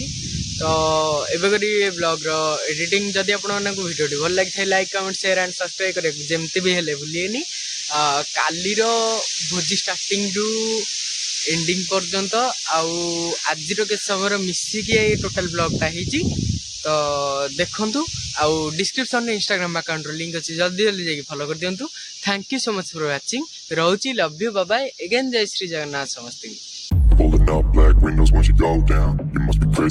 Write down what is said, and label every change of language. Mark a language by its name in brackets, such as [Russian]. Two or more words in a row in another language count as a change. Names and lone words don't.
[Odia] ତ ଏବେ କରି ଏ ବ୍ଲଗ୍ର ଏଡିଟିଂ ଯଦି ଆପଣମାନଙ୍କୁ ଭିଡ଼ିଓଟି ଭଲ ଲାଗିଥାଏ [English] like comment share and subscribe [Odia] କରିବାକୁ ଯେମିତି ବି ହେଲେ ଭୁଲିବେନି କାଲିର ଭୋଜି [English] startingରୁ ending [Odia] ପର୍ଯ୍ୟନ୍ତ ଆଉ ଆଜିର କେତେ ସମୟର ମିଶିକି ଏଇ [English] total blogଟା [Odia] ହେଇଛି ତ ଦେଖନ୍ତୁ ଆଉ ଡିସ୍କ୍ରିପ୍ସନ୍ରେ [English] Instagram accountର link [Odia] ଅଛି ଜଲ୍ଦି ଜଲ୍ଦି ଯାଇକି ଫଲୋ କରିଦିଅନ୍ତୁ [English] thank you so much for watching [Odia] ରହୁଛି [English] love you [Odia] ବାବାଇ ଏଗେନ୍ ଜୟ ଶ୍ରୀ ଜଗନ୍ନାଥ ସମସ୍ତଙ୍କୁ [English] Pulling up black windows once you go down. You must be crazy.